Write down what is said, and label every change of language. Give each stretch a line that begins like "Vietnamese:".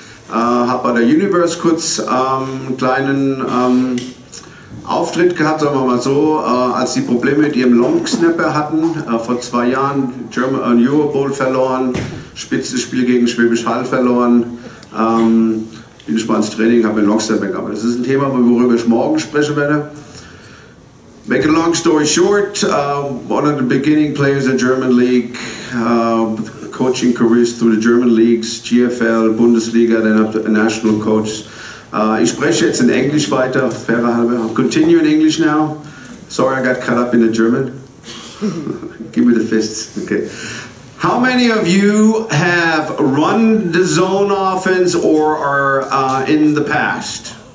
German: Habe bei der Universe kurz einen kleinen Auftritt gehabt, sagen wir mal so, als die Probleme mit ihrem Long Snapper hatten, vor 2 Jahren Euro Bowl verloren, Spitzenspiel gegen Schwäbisch Hall verloren, bin ich mal ins Training, habe einen Long Snapper gehabt. Das ist ein Thema, worüber ich morgen sprechen werde.
English: Make a long story short, one of the beginning players in German League, coaching careers through the German leagues, GFL, Bundesliga, then up to a national coach.
German: Ich spreche jetzt in Englisch weiter, fairer halber.
English: I'll continue in English now. Sorry, I got caught up in the German. Give me the fists. Okay. How many of you have run the zone offense or are in the past?